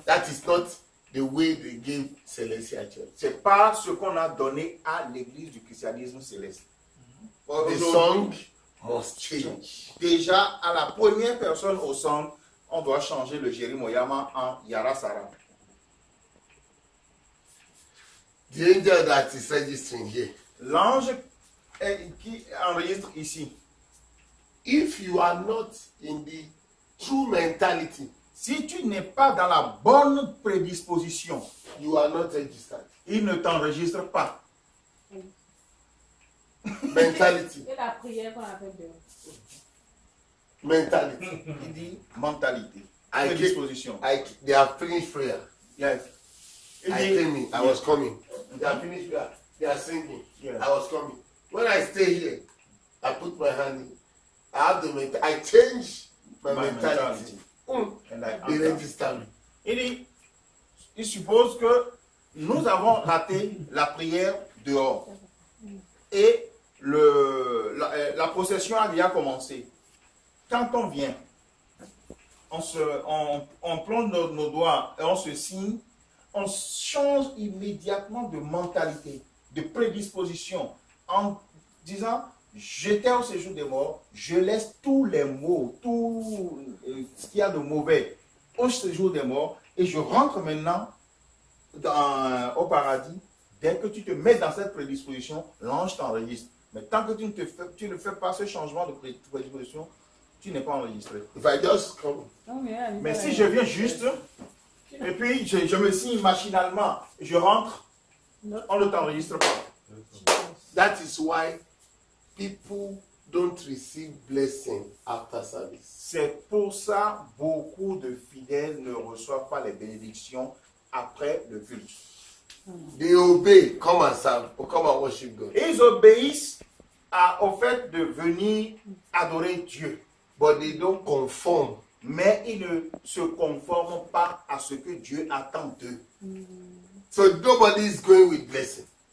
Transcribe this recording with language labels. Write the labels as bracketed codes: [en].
[en] That is not the way they gave Celestial Church. [fr] c'est pas ce qu'on a donné à l'église du christianisme céleste. [en] The song must change. [fr] Déjà, à la première personne au centre, on doit changer le Jerimoyama en Yarasara. [en] The angel that is registering here. [fr] L'ange qui enregistre ici, [en] If you are not in the true mentality, [fr] si tu n'es pas dans la bonne prédisposition, [en] you are not registered. [fr] il ne t'enregistre pas. [en] Mentality. [fr] Et la prière qu'on appelle dehors. [en] Mentality. [fr] Il dit mentalité, [en] I [fr] prédisposition. [en] They have finished prayer. Yes. I came in. I was coming. They are finished. They are singing. Yeah. I was coming. When I stay here, I put my hand in. I have the I change my mentality. And I They register me. [fr] Il suppose que nous avons raté la prière dehors. Et la procession a déjà commencé. Quand on vient, on plonge nos doigts et on se signe, on change immédiatement de mentalité, de prédisposition, en disant, j'étais au séjour des morts, je laisse tous les maux, tout ce qu'il y a de mauvais au séjour des morts, et je rentre maintenant au paradis. Dès que tu te mets dans cette prédisposition, l'ange t'enregistre. Mais tant que tu ne fais pas ce changement de prédisposition, tu n'es pas enregistré. [en] If I just come. [fr] Mais si je viens juste, et puis je me signe machinalement, je rentre, on ne t'enregistre pas. [en] That is why people don't receive blessing after service. [fr] C'est pour ça beaucoup de fidèles ne reçoivent pas les bénédictions après le culte. [en] They obey, come and serve, or come and worship God. [fr] Ils obéissent au fait de venir adorer Dieu. [en] But they don't conform. [fr] Mais ils ne se conforment pas à ce que Dieu attend d'eux. [en] So nobody is going with blessing.